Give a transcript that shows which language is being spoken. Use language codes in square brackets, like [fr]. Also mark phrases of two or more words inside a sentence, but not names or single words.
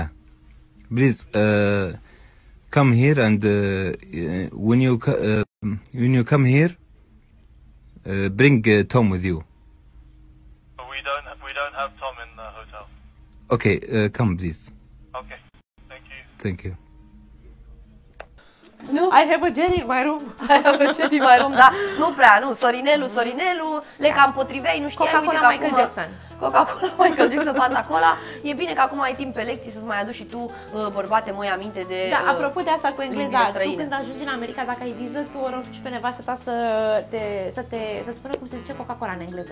[en] Please, come here and when you come here, bring Tom with you. But we don't have Tom in the hotel. Okay, come please. Okay, thank you. Thank you. Nu, I have a Jerry in my room. I have a Jerry in my room, [ro] da. Nu prea, nu. Sorinelu, le cam potriveai, nu știai. Coca-Cola Michael Jackson. Coca-Cola, Michael Jackson, Fanta Cola. E bine că acum ai timp pe lecții să-ți mai aduci și tu, bărbate, măi, aminte de Da, apropo de asta cu engleza, tu străine. când ajungi în America, dacă ai viză, tu o rogi pe nevastă ta să-ți spună cum se zice Coca-Cola în engleză.